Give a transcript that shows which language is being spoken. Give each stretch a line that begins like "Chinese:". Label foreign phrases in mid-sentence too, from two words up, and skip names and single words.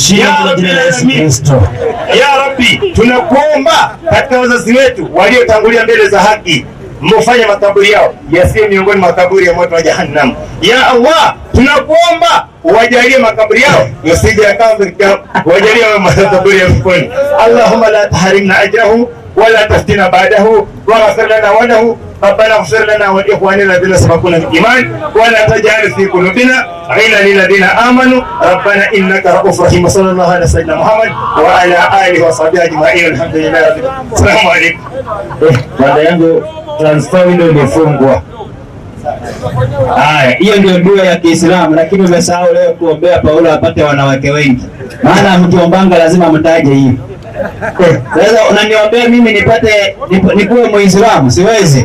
Arabic: يا رب
Swahili: tunakuomba katika wazazi wetu waliotangulia mbele za haki, mfanye makaburi yao yasiwe miongoni mwa makaburi ya moto wa Jahannam.
Arabic: يا الله
Swahili: tunakuomba wajalie makaburi yao yasije yakawa wajalie makaburi ya peponi.
Arabic: اللهم لا تحرمنا أجره ولا تفتنا بعده واغفر لنا وله. ربنا اغفر لنا ولإخواننا الذين سبقونا بالإيمان ولا تجعل في قلوبنا غلا للذين آمنوا ربنا إنك رؤوف رحيم. صلى الله على سيدنا محمد وعلى آله وصحبه أجمعين. الحمد لله رب العالمين. السلام عليكم.
Swahili: Baada yangu
English: transfer window
Swahili: imefungwa. Haya, hiyo ndio dua ya Kiislamu, lakini umesahau leo kuombea Paulo apate wanawake wengi. Maana mkiombanga lazima mtaje hiyo. Sasa unaniombea mimi nipate nikuwe Muislamu, siwezi.